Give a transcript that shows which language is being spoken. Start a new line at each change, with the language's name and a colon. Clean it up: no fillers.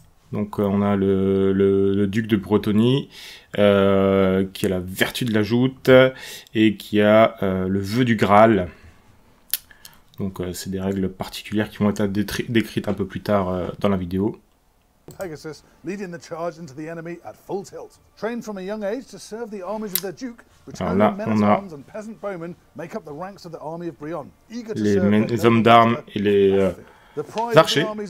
French: Donc on a le duc de Bretonnie, qui a la vertu de la joute, et qui a le vœu du Graal. Donc c'est des règles particulières qui vont être décrites un peu plus tard dans la vidéo.
English: Pegasus leading the charge into the enemy at full tilt. Trained from a young age to serve the armies of their duke, returning men-at-arms and peasant bowmen make up the ranks of the army of Brionne. Eager to serve
French: les hommes d'armes et les archers.